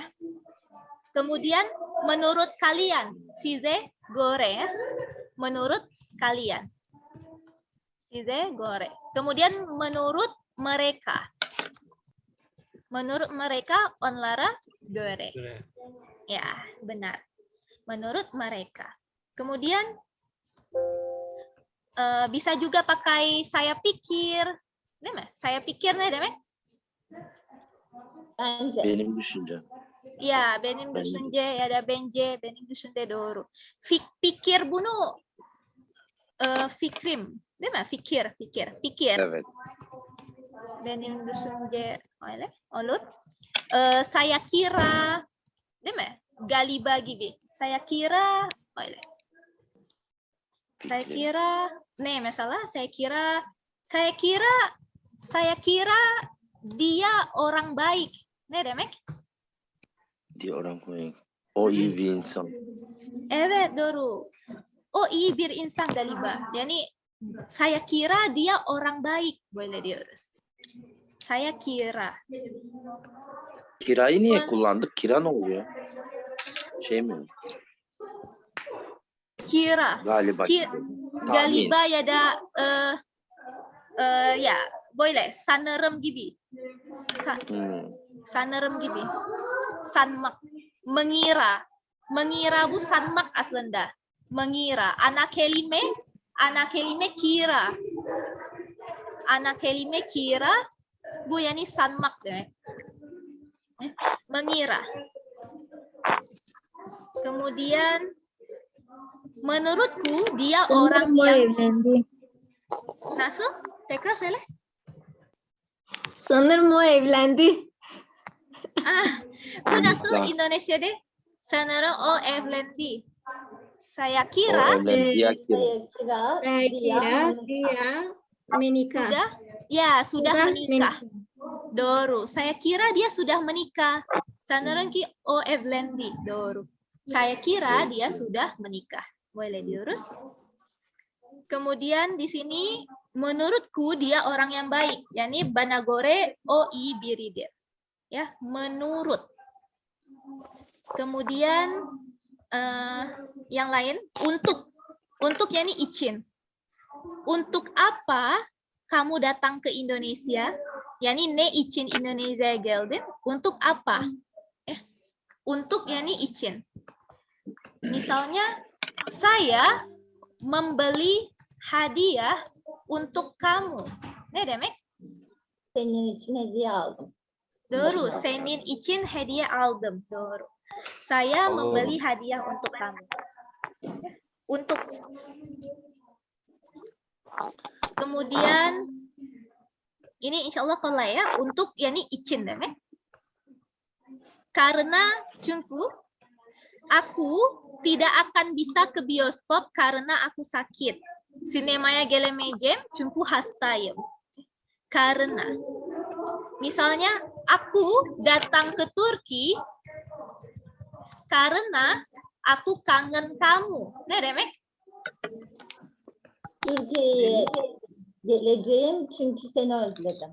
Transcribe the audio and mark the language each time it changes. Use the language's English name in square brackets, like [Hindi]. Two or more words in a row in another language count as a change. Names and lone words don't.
[Indonesian] Kemudian menurut kalian, [Turkish] size göre, [Indonesian] menurut kalian. [Turkish] Size göre. [Indonesian] Kemudian menurut mereka. Menurut mereka [Turkish] onlara göre. [Indonesian] Ya, benar. Menurut mereka. Kemudian bisa juga pakai saya pikir. [Turkish] Değil mi? [Indonesian] Saya pikir [Turkish] ne demek? Bence. Benim düşüncem. Ya, benim düşünce ya da bence, benim düşünce doğru. Fikir bunu fikrim, değil mi? Fikir. Evet. Benim düşünce öyle olur. [Indonesian] Saya kira, [Turkish] değil mi? Galiba gibi. [Indonesian] Saya kira öyle. Saya kira, [Turkish] ne mesela? [Indonesian] Saya kira dia orang baik. [Turkish] Ne demek? [Indonesian] Dia orang baik. [Turkish] O iyi bir insan. Evet, doğru. O iyi bir insan galiba. [Indonesian] Yani saya kira dia orang baik, [Turkish] böyle diyoruz. [Indonesian] Saya kira. [Turkish] Kirayı niye kullandık? Kira ne oluyor? Şey mi? [Indonesian] Kira. [Turkish] Galiba. Galiba ya da ya böyle sanırım gibi. Sanırım gibi. Sanmak. [Indonesian] Mengira. [Turkish] Mengira bu sanmak aslında. Mengira. Ana kelime kira. Ana kelime kira Bu yani sanmak ya. [Indonesian] Mengira. Kemudian menurutku dia orang yang nasıl? [Turkish] Tekrar söyle. Sanırım o evlendi. Bu nasıl Indonesia'da? Sanırım o evlendi. [Indonesian] Saya Oh, kira dia kira. Saya kira Dia menikah. sudah, ya sudah menikah. Doğru. Saya kira dia sudah menikah. [Turkish] Sanırım ki o evlendi. Doğru. [Indonesian] Saya kira dia sudah menikah. Boleh diurus. Kemudian di sini menurutku dia orang yang baik. [Turkish] Yani bana göre o iyi biridir. [Indonesian] Ya, menurut. Kemudian yang lain untuk [Turkish] yani için. [Indonesian] Untuk apa kamu datang ke Indonesia? [Turkish] Yani ne için Indonesia geldin? [Indonesian] Untuk apa? Untuk [Turkish] yani için. [Indonesian] Misalnya saya membeli hadiah untuk kamu. [Turkish] Ne demek? senin için hediye aldım. Doğru. Senin için hediye aldım. Doğru. [Indonesian] Saya membeli hadiah untuk kamu. Untuk. Kemudian ini [Arabic] إن شاء الله [Indonesian] kolay ya. [Turkish] Untuk yani için demek. [Indonesian] Karena çünkü aku tidak akan bisa ke bioskop karena aku sakit. [Turkish] Sinemaya gelemeyeceğim çünkü hastayım. [Indonesian] Karena. Misalnya aku datang ke Turki karena aku kangen kamu. [Turkish] Ne demek? Türkiye'ye geleceğim çünkü seni özledim.